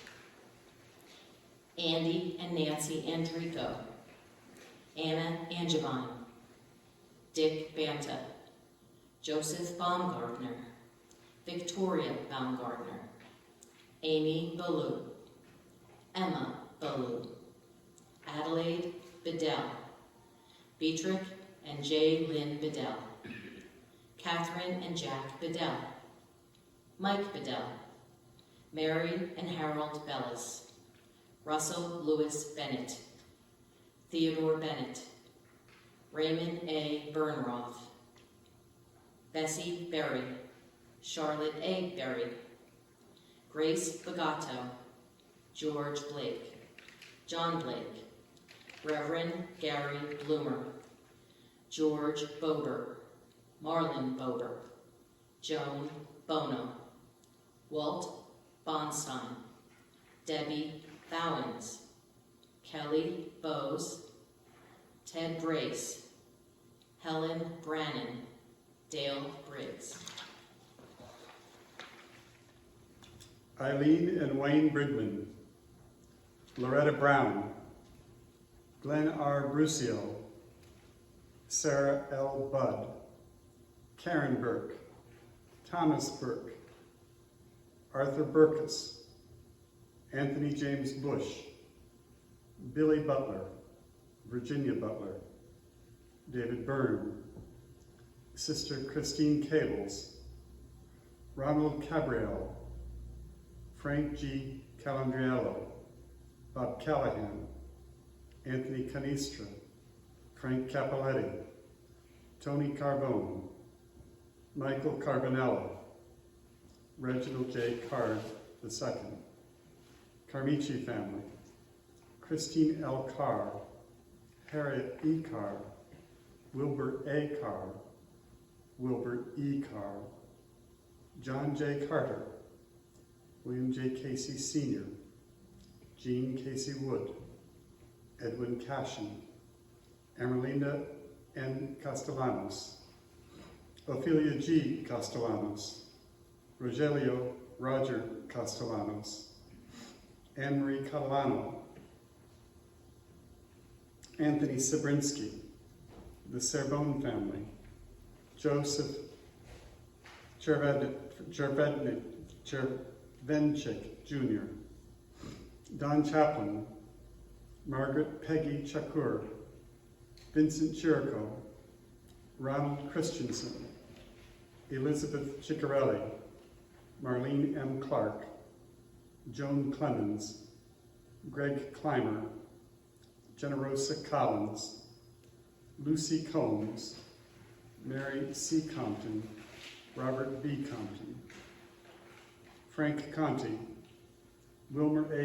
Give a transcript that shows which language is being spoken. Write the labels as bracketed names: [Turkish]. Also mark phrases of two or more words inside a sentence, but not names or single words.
[English] Andy and Nancy Andrico, Anna Angevine, Dick Banta, Joseph Baumgartner, Victoria Baumgartner, Amy Ballou, Emma Ballou, Adelaide Bedell, Beatrick and J. Lynn Bedell, Catherine and Jack Bedell, Mike Bedell, Mary and Harold Bellis, Russell Lewis Bennett, Theodore Bennett, Raymond A. Bernroth, Bessie Berry, Charlotte A. Berry, Grace Bagato, George Blake, John Blake, Reverend Gary Bloomer, George Bober, Marlon Bober, Joan Bono, Walt Bonstein, Debbie Bowens, Kelly Bowes, Ted Brace, Helen Brannon, Dale Briggs. Eileen and Wayne Bridman, Loretta Brown, Glenn R. Brucio, Sarah L. Budd, Karen Burke, Thomas Burke, Arthur Burkus, Anthony James Bush, Billy Butler, Virginia Butler, David Byrne, Sister Christine Cables, Ronald Cabriel, Frank G. Calandriello, Bob Callahan, Anthony Canistra, Frank Capoletti, Tony Carbone, Michael Carbonello, Reginald J. Card II, Carmichi family, Christine L. Carr, Harriet E. Carr, Wilbur A. Carr, Wilbur E. Carr, John J. Carter, William J. Casey Sr., Jean Casey Wood, Edwin Cashin, Emerlinda N. Castellanos, Ophelia G. Castellanos, Rogelio Roger Castellanos, Anne-Marie Catalano, Anthony Sabrinsky, the Serbone family, Joseph Chervenchik Jr., Don Chaplin, Margaret Peggy Chakur, Vincent Chirico, Ronald Christensen, Elizabeth Ciccarelli, Marlene M. Clark, Joan Clemens, Greg Clymer, Generosa Collins, Lucy Combs, Mary C. Compton, Robert B. Compton, Frank Conti, Wilmer A.